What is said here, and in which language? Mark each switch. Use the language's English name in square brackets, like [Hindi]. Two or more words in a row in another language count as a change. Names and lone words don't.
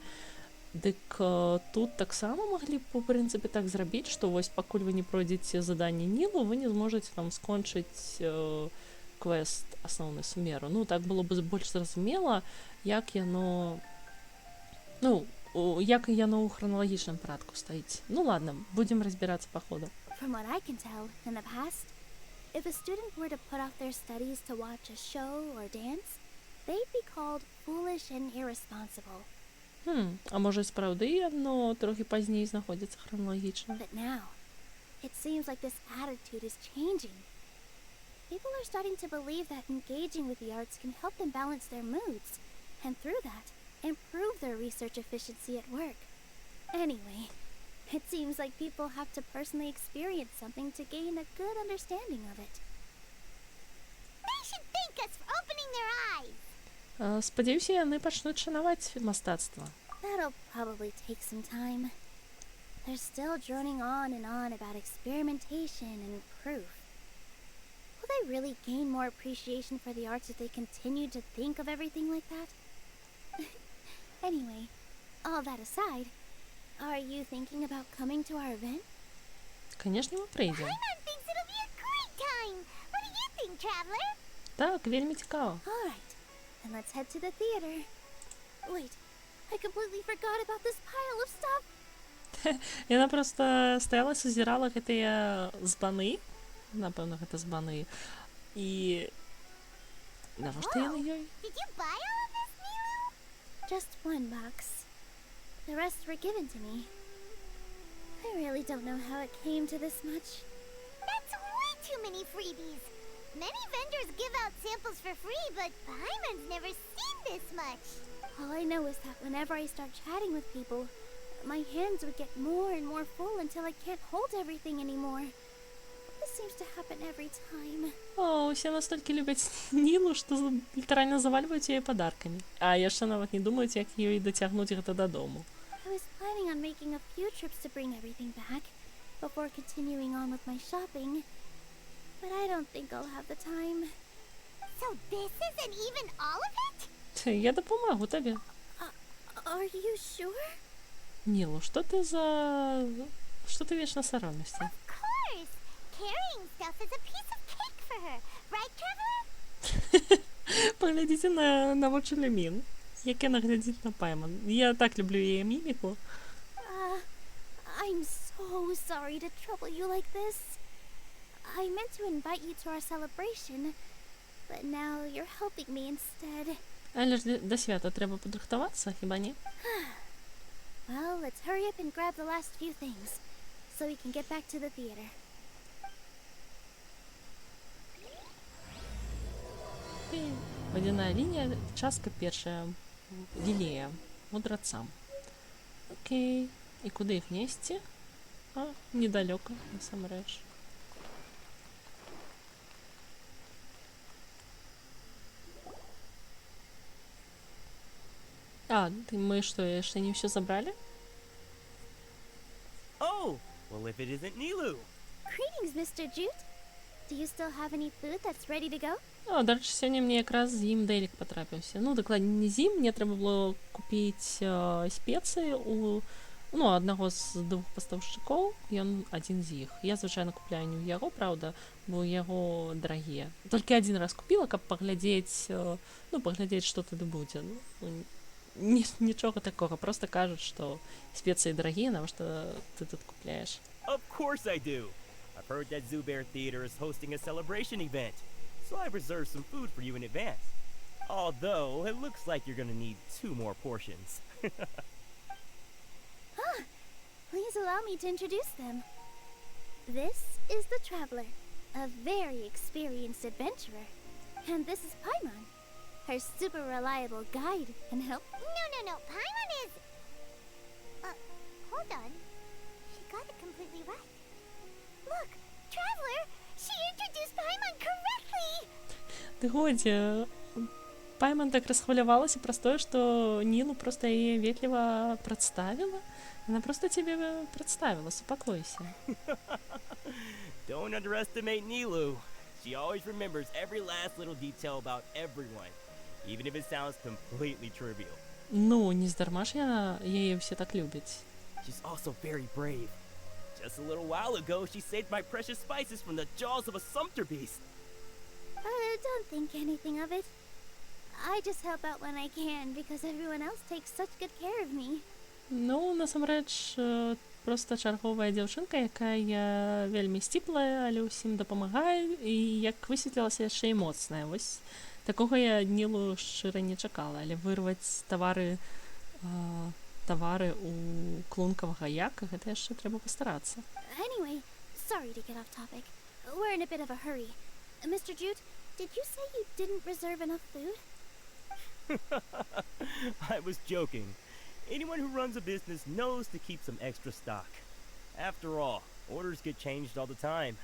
[Belarusian] Дык тут таксама маглі б, у прынцыпе, так зрабіць, што вось пакуль вы не пройдзеце заданне Нілу, вы не зможаце там скончыць квест асноўны Сумеру. Ну, так было б больш зразумела, як яно ў храналагічным парадку стаіць. Ну ладно, будзем разбірацца па ходу. [English] From what I can tell, in the past, if a student were to put off their studies to watch a show or dance, they'd be called foolish and irresponsible. [Belarusian] А можа, сапраўды яно трохі пазней знаходзіцца храналагічна? [English] But now, it seems like this attitude is changing. People are starting to believe that engaging with the arts can help them balance their moods, and through that, improve their research efficiency at work. Anyway, it seems like people have to personally experience something to gain a good understanding of it. They should thank us for opening their eyes. [Belarusian] Спадзяюся, яны пачнуць шанаваць мастацтва. [English] That'll probably take some time. They're still droning on and on about experimentation and proof. Will they really gain more appreciation for the arts if they continue to think of everything like that? Anyway, all that aside, are you thinking about coming to our event? [Belarusian] Конечно, мы прыйдзем. [English] Paimon thinks it'll be a great time. What do you think, traveler? [Belarusian] Так, вельмі цікава. [English] All right, then let's head to the theater. Wait, I completely forgot about this pile of stuff. [Belarusian] Яна проста стаяла, сузірала гэтыя збаны. Напэўна, гэта збаны. І навошта яны ёй? [English] Did you buy all of this, Nілу? Just one box. The rest were given to me. I really don't know how it came to this much. That's way too many freebies. Many vendors give out samples for free, but Paimon's never seen this much. All I know is that whenever I start chatting with people, my hands would get more and more full until I can't hold everything anymore. This seems to happen every time. [Belarusian] О, усе настолькі любяць Нілу, што літаральна завальваюць яе падаркамі. А яшчэ нават не думаюць, як ёй дацягнуць гэта дадому. [English] I was planning on making a few trips to bring everything back before continuing on with my shopping, but I don't think I'll have the time. So this isn't even all of it? [Belarusian] Я дапамагу табе. [English] Are you sure? [Belarusian] Нілу, што ты вечна саромешся? [English] Of course! Carrying stuff is a piece of cake for her, right, traveler? [Belarusian] Паглядзіце на вочы Люмін, як яна глядзіць на Пайман. Я так люблю яе міміку. [English] I'm so sorry to trouble you like this. I meant to invite you to our celebration, but now you're helping me instead. [Belarusian] Але ж да свята трэба падрыхтавацца, хіба не? [English] Well, let's hurry up and grab the last few things, so we can get back to the theater. [Belarusian] Вадяная лінія, частка першая, лілея, Мудрацам. Окей, і куди їх несці? Недалёка, насамрэч. Мы что, яшчэ не ўсё забралі? [English] Oh, well if it isn't Nілу. Greetings, Mr. Jute. Do you still have any food that's ready to go? [Belarusian] Дарэчы, сёння мне якраз з ім Дэлік патрапіўся. Ну, дакладней, не з ім, мне трэба было купіць спецыі ў Ну, аднаго з двух пастаўшчыкоў, ён адзін з іх. Я звычайна купляю не ў яго, праўда, бо ў яго дарагія. Толькі адзін раз купіла, каб паглядзець, паглядзець, што тады будзе. Нічога такога, проста кажуць, што спецыі дарагія, навошта ты тут купляеш. [English] Of course I do. I've heard that Zoo Bear Theater is hosting a celebration event, so I've reserved some food for you in advance. Although, it looks like you're gonna need 2 more portions. Please allow me to introduce them. This is the Traveler, a very experienced adventurer. And this is Paimon, her super reliable guide and help. No. Paimon is... hold on. She got it completely right. Look, Traveler! She introduced Paimon correctly! [Belarusian] Ты годзе, Пайман так расхвалявалася праз тое, што Нілу проста яе ветліва прадставіла. Яна проста цябе прадставіла, супакойся. [English] Don't underestimate Nілу. She always remembers every last little detail about everyone, even if it sounds completely trivial. [Belarusian] Ну, не здарма ж яе ўсе так любяць. [English] She's also very brave. Just a little while ago, she saved my precious spices from the jaws of a sumpter beast. Don't think anything of it. I just help out when I can because everyone else takes such good care of me. [Belarusian] Ну, насамрэч, проста чарговая дзяўчынка, якая вельмі сціплая, але ўсім дапамагае, і як высветлілася, яшчэ і моцная. Вось такога я Нілу шчыра не чакала, але вырваць тавары у клункавага яка, гэта яшчэ трэба пастарацца. [English] Anyway, sorry to get off topic. We're in a bit of a hurry. Mr. Jute, did you say you didn't reserve enough food? I was joking. Anyone who runs a business knows to keep some extra stock. After all, orders get changed all the time.